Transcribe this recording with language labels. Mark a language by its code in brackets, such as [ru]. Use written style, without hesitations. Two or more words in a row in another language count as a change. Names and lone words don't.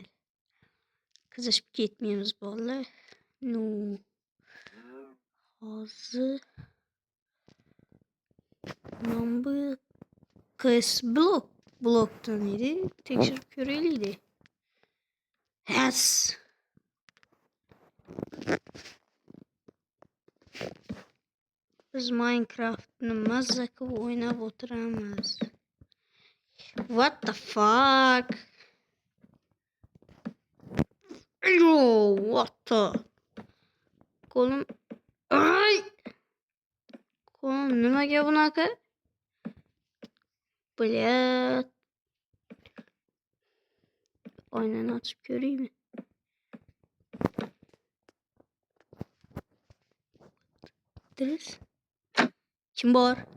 [uz] Qizishib ketmaymiz bolalar. Hozir men bu qaysi blokdan edi? Tekshirib ko'raylik. Yes. Biz Minecraftni mazza qilib o'ynab o'tiramiz. [en] What the fuck? Yo, what the? [uz] Qo'lim nimaga bunaqa? Blyat. Oynani ochib ko'raymi? Kim bor?